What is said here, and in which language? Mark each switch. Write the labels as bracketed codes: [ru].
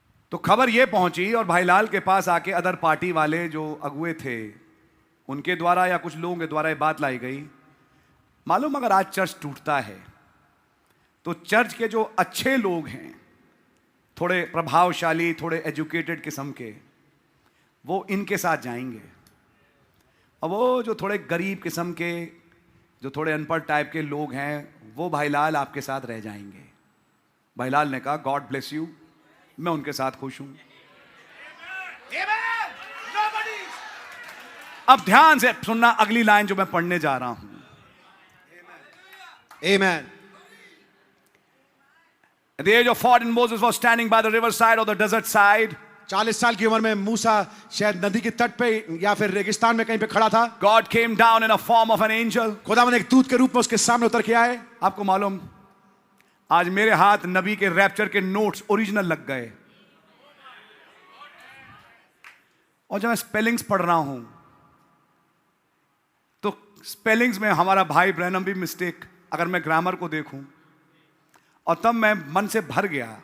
[hi] तो खबर यह पहुंची और भाई लाल के पास आके अदर पार्टी वाले जो अगुए थे उनके द्वारा या कुछ लोगों के द्वारा ये बात लाई गई, मालूम अगर आज चर्च टूटता है तो चर्च के जो अच्छे लोग हैं, थोड़े प्रभावशाली, थोड़े एजुकेटेड किस्म के, वो इनके साथ जाएंगे और वो जो थोड़े गरीब किस्म के, जो थोड़े अनपढ़ टाइप के लोग हैं, वो भाई लाल आपके साथ रह जाएंगे। भाई लाल ने कहा [en] God bless you, [hi] मैं उनके साथ खुश हूं। अब ध्यान से सुनना अगली लाइन जो मैं पढ़ने जा रहा हूं। [en] Amen. At the age of 14, Moses was standing by the riverside or the desert side. [hi] 40 साल की उम्र में मूसा शायद नदी के तट पे या फिर रेगिस्तान में कहीं पे खड़ा था। [en] God came down in a form of an angel. [hi] खुदावंद एक दूत के रूप में उसके सामने उतर के आए। आपको मालूम, आज मेरे हाथ नबी के रैप्चर के नोट्स ओरिजिनल लग गए, और जब मैं स्पेलिंग्स पढ़ रहा हूं तो स्पेलिंग्स में हमारा भाई ब्रैनम भी मिस्टेक, अगर मैं ग्रामर को देखूं, और तब मैं मन से भर गया।